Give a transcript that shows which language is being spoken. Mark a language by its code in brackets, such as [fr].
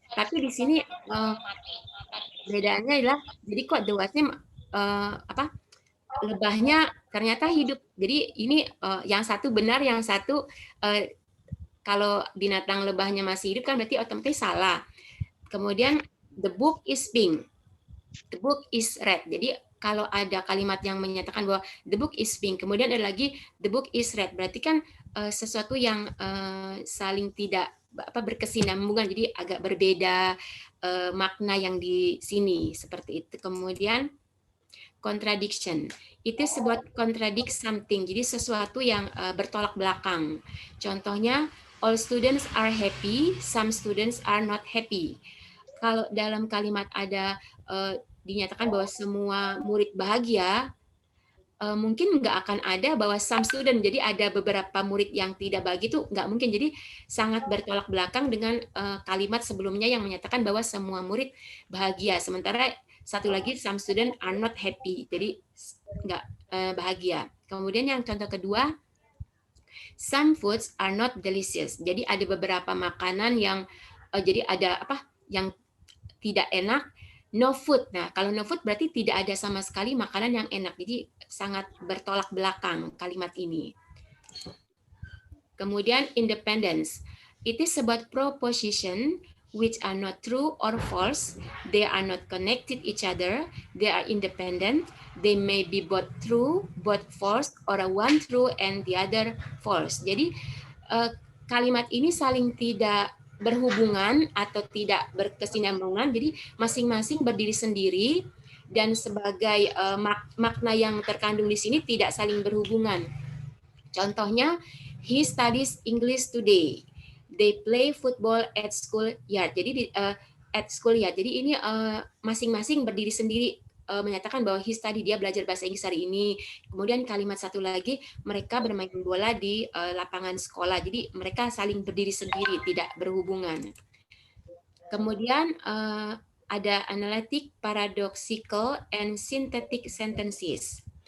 [id] Tapi di sini bedaannya adalah jadi kok the wasp-nya lebahnya ternyata hidup. Jadi ini yang satu benar, yang satu kalau binatang lebahnya masih hidup kan berarti otomatis salah. [en] Kemudian the book is pink, the book is red. [id] Jadi kalau ada kalimat yang menyatakan bahwa [en] the book is pink, [id] kemudian ada lagi [en] the book is red, [id] berarti kan sesuatu yang saling tidak berkesinambungan, jadi agak berbeda makna yang di sini seperti itu. [en] Kemudian contradiction, it is about contradict something, [id] jadi sesuatu yang bertolak belakang. [en] Contohnya, all students are happy, some students are not happy. [id] Kalau dalam kalimat ada dinyatakan bahwa semua murid bahagia, mungkin nggak akan ada bahwa [en] some student, [id] jadi ada beberapa murid yang tidak bahagia, itu nggak mungkin. Jadi sangat bertolak belakang dengan kalimat sebelumnya yang menyatakan bahwa semua murid bahagia. Sementara satu lagi, [en] some student are not happy, [id] jadi nggak bahagia. Kemudian yang contoh kedua, [en] some foods are not delicious. [id] Jadi ada beberapa makanan yang jadi ada yang tidak enak. [en] No food. [id] Nah, kalau [en] no food [id] berarti tidak ada sama sekali makanan yang enak. Jadi sangat bertolak belakang kalimat ini. Kemudian independence. [en] It is about proposition which are not true or false. They are not connected each other. They are independent. They may be both true, both false, or one true and the other false. [id] Jadi kalimat ini saling tidak berhubungan atau tidak berkesinambungan, jadi masing-masing berdiri sendiri dan sebagai makna yang terkandung di sini tidak saling berhubungan. [en] Contohnya, he studies English today. They play football at school yard. [id] Jadi [en] at school yard. [id] Jadi ini masing-masing berdiri sendiri, menyatakan bahwa [en] he study, [id] dia belajar bahasa Inggris hari ini. Kemudian kalimat satu lagi, mereka bermain bola di lapangan sekolah. Jadi mereka saling berdiri sendiri, tidak berhubungan. Kemudian ada [en] analytic, paradoxical, and synthetic sentences.